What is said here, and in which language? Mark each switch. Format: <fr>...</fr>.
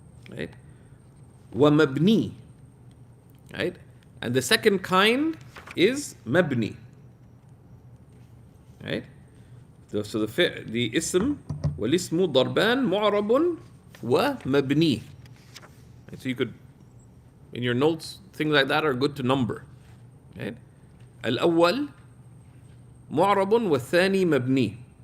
<en>Right? ومبني. Right? And the second kind is mabni. Right? So the ism</en> <ar>والاسم ضربان معرب ومبني.</ar> <en>Right? So you could, in your notes, things like that are good to number. Right?</en> <ar>الأول معرب والثاني مبني.</ar>